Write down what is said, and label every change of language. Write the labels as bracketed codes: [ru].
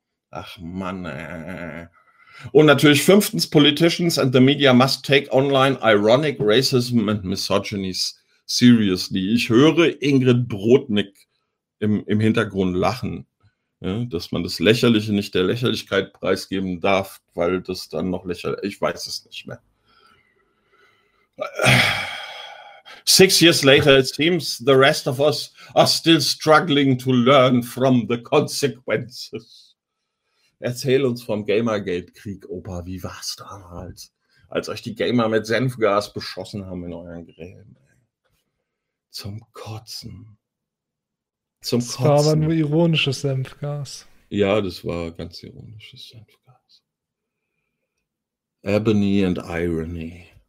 [de] Ach Mann, Und natürlich fünftens, [en] politicians and the media must take online ironic racism and misogyny seriously. [de] Ich höre Ingrid Brodnik im Hintergrund lachen, ja, dass man das Lächerliche nicht der Lächerlichkeit preisgeben darf, weil das dann noch lächerlich, ich weiß es nicht mehr. [en] 6 years later, it seems the rest of us are still struggling to learn from the consequences. [de] Erzähl uns vom Gamergate-Krieg, Opa, wie war es damals, als euch die Gamer mit Senfgas beschossen haben in euren Gräben? Zum Kotzen. Zum Kotzen. Das war aber nur ironisches Senfgas. Ja, das war ganz ironisches Senfgas. [en] Ebony and Irony.